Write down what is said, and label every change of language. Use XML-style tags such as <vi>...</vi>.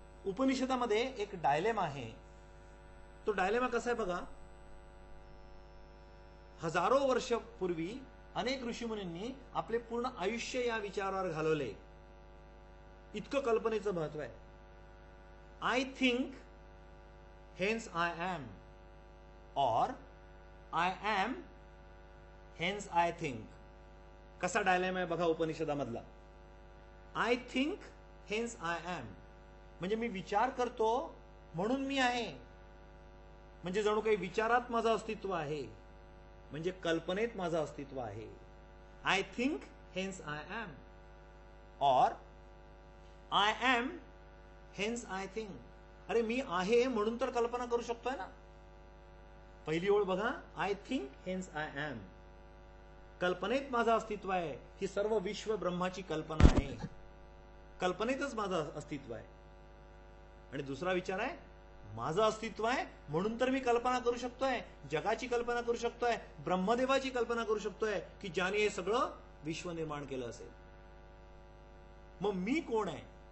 <mr>उपनिषदामध्ये एक डायलेमा आहे. तो डायलेमा कसा आहे बघा. हजारो वर्षापूर्वी अनेक ऋषीमुनींनी आपले पूर्ण आयुष्य या विचारावर घालवले. इतकं कल्पनेचं महत्व आहे.</mr> <en>I think hence I am,</en> <hi>और</hi> <en>I am hence I think.</en> <mr>कसा डायलेमा आहे बघा उपनिषदामधला.</mr> <en>I think hence I am</en> <mr>म्हणजे मी विचार करतो म्हणून मी आहे. म्हणजे जणू काही विचारात माझं अस्तित्व आहे, म्हणजे कल्पनेत माझं अस्तित्व आहे.</mr> <en>I think hence I am,</en> <hi>और</hi> <en>I am hence I think.</en> <mr>अरे मी आहे म्हणून तर कल्पना करू शकतोय ना. पहिली ओळ बघा,</mr> <en>I think hence I am.</en> <mr>कल्पनेत माझं अस्तित्व आहे. ही सर्व विश्व ब्रह्माची कल्पना आहे. कल्पनेतच माझं अस्तित्व आहे. आणि दुसरा विचार आहे, माझं अस्तित्व आहे म्हणून तर मी कल्पना करू शकतोय, जगाची कल्पना करू शकतोय, ब्रह्मदेवाची कल्पना करू शकतोय की ज्याने हे सगळं विश्व निर्माण केलं असेल. मग मी कोण आहे.</mr>